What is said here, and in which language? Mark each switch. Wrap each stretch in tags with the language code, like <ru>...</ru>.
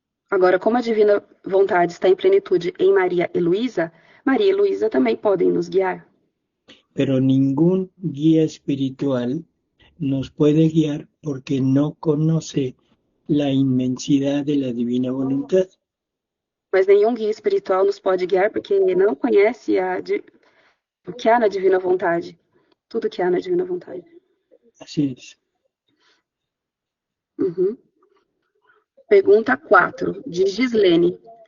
<pt>Agora, como a divina vontade está em plenitude em Maria e Luísa também podem nos guiar.</pt> <es>Pero ningún guía espiritual nos puede guiar porque no conoce la inmensidad de la divina voluntad.</es> <pt>Mas nenhum guia espiritual nos pode guiar porque não conhece o que há na divina vontade. Tudo que há na divina vontade.</pt> <es>Así es.</es> <pt>Uhum. Pergunta 4, de Gislene.</pt>